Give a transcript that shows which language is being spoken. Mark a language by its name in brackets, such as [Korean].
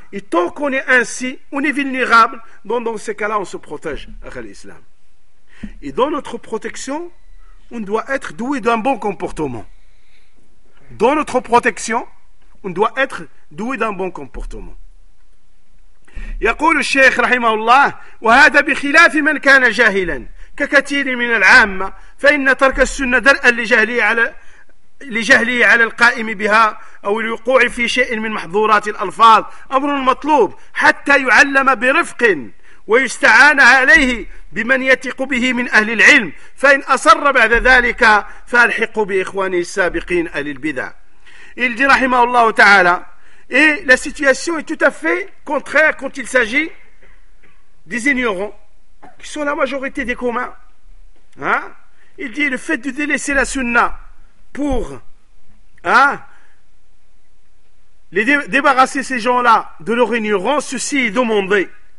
[French] Et tant qu'on est ainsi, on est vulnérable. Donc, dans ces cas-là, on se protège après l'islam. Et dans notre protection, on doit être doué d'un bon comportement. Dans notre protection, on doit être doué d'un bon comportement. [Arabic] يقول الشيخ رحمه الله وهذا بخلاف من كان جاهلا ككثير من العامة فإن ترك السنة درءا لجهله على القائم بها أو الوقوع في شيء من محظورات الألفاظ أمر مطلوب حتى يعلم برفق ويستعان عليه بمن يثق به من أهل العلم فإن أصر بعد ذلك فألحق بإخواني السابقين أهل البدع. [French] Il dit [Arabic] رحمه الله تعالى. [French] Et la situation est tout à fait contraire quand il s'agit des ignorants, qui sont la majorité des communs. Hein? Il dit, le fait de délaisser la sunna pour débarrasser ces gens-là de leur ignorance, ceci est demandé.